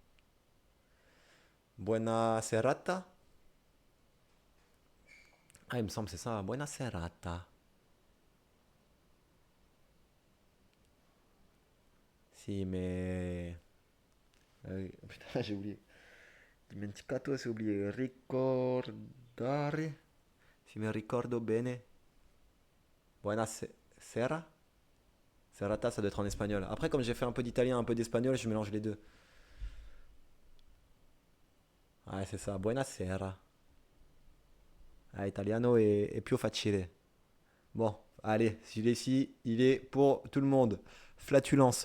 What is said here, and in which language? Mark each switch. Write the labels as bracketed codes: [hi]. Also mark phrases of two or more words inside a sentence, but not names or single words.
[it] Buena serata. [fr] Ah, il me semble que c'est ça, [it] buena serata. [fr] Si, mais... putain, j'ai oublié. Dimenticato, c'est oublié. [it] Ricordare. Si mi ricordo bene. Buena sera. Serata, [fr] ça doit être en espagnol. Après, comme j'ai fait un peu d'italien, un peu d'espagnol, je mélange les deux. Ouais, c'est ça. [it] Buena sera. Ah, italiano est più facile. [fr] Bon, allez, s'il est ici, il est pour tout le monde. Flatulence.